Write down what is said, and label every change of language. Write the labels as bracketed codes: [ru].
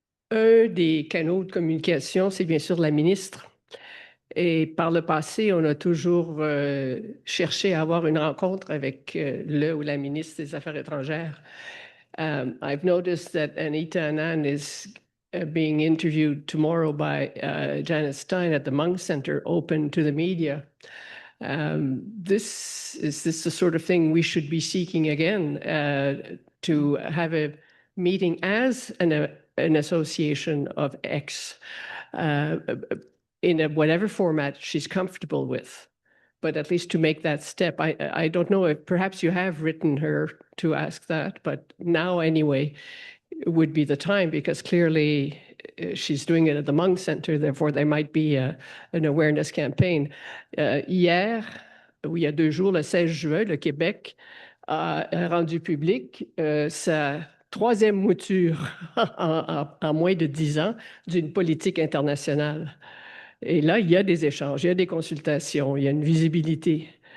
[fr] Un des canaux de communication, c'est bien sûr la ministre. Et par le passé, on a toujours cherché à avoir une rencontre avec le ou la ministre des Affaires étrangères. [en] I've noticed that Anita Anand is being interviewed tomorrow by Janice Stein at the Munk Center, open to the media. Is this the sort of thing we should be seeking again, to have a meeting as an association of X in whatever format she's comfortable with? but at least to make that step. I don't know if perhaps you have written her to ask that, but now anyway would be the time, because clearly she's doing it at the Mung Center, therefore there might be an awareness campaign. [fr] Hier, ou il y a 2 jours, le 16 juin, le Québec a rendu public sa 3e mouture en moins de 10 ans d'une politique internationale. Et là, il y a des échanges, il y a des consultations, il y a une visibilité.